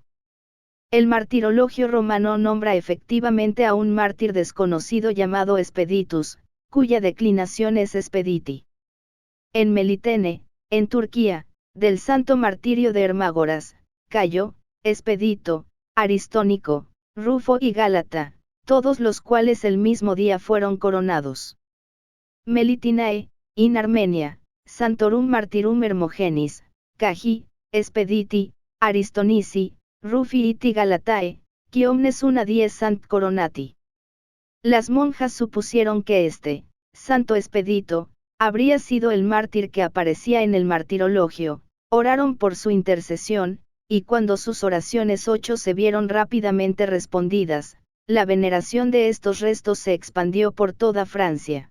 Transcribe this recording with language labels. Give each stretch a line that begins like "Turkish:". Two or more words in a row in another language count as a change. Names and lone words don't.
Spanish: El martirologio romano nombra efectivamente a un mártir desconocido llamado Expeditus, cuya declinación es Expediti. En Melitene, en Turquía, del santo martirio de Hermágoras, Cayo, Expedito, Aristónico, Rufo y Gálata, todos los cuales el mismo día fueron coronados.
Latin: Melitinae, in Armenia, Santorum Martyrum Hermogenis, Caji, Expediti, Aristonici, Rufi iti Galatae, qui omnes una dies sant coronati.
Spanish: Las monjas supusieron que este, Santo Expedito, habría sido el mártir que aparecía en el martirologio, oraron por su intercesión, y cuando sus oraciones 8 se vieron rápidamente respondidas, la veneración de estos restos se expandió por toda Francia.